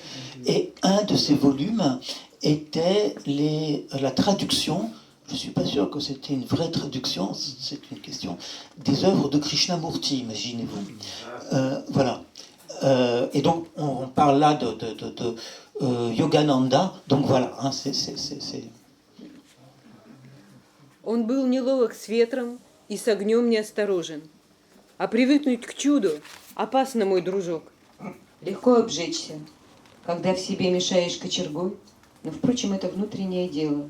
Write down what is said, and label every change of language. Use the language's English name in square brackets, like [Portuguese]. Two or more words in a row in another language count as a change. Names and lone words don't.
[French] Et un de ces volumes était la traduction, je ne suis pas sûr que c'était une vraie traduction, c'est une question, des œuvres de Krishnamurti, imaginez-vous. Voilà. Et donc on parle là de Yogananda, donc voilà, hein, c'est... [Russian] Он был неловок с ветром и с огнем неосторожен. А привыкнуть к чуду опасно, мой дружок. Легко обжечься, когда в себе мешаешь кочергой, но, впрочем, это внутреннее дело.